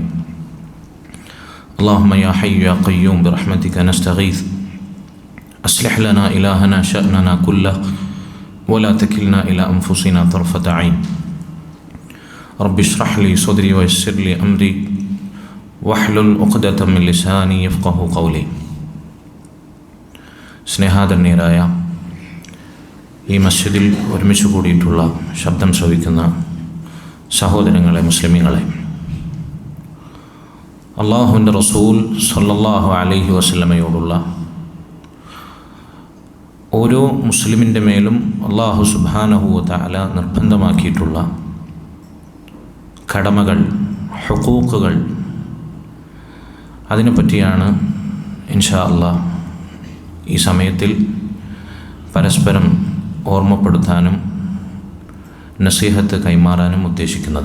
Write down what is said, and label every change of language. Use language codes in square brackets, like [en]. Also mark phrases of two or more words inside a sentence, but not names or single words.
[ar] اللهم يا حي يا قيوم برحمتك نستغيث، أصلح لنا إلهنا شأننا كله ولا تكلنا إلى أنفسنا طرفة عين. رب اشرح لي صدري ويسر لي أمري واحلل عقدة من لساني يفقه قولي. [ml] സ്നേഹാദരണീയരായ ഈ മസ്ജിദിൽ ഒരുമിച്ച് കൂടിയിട്ടുള്ള ശബ്ദം ശ്രവിക്കുന്ന സഹോദരങ്ങളെ, മുസ്ലിമീങ്ങളെ, അള്ളാഹുവിൻ്റെ റസൂൽ [ar] صلى الله عليه [ml] വസല്ലമയോടുള്ള ഓരോ മുസ്ലിമിൻ്റെ മേലും അള്ളാഹു [ar] سبحانه وتعالى [ml] നിർബന്ധമാക്കിയിട്ടുള്ള കടമകൾ, ഹുഖൂഖുകൾ, അതിനെപ്പറ്റിയാണ് [ar] إن شاء الله [ml] ഈ സമയത്തിൽ പരസ്പരം ഓർമ്മപ്പെടുത്താനും നസീഹത്ത് കൈമാറാനും ഉദ്ദേശിക്കുന്നത്.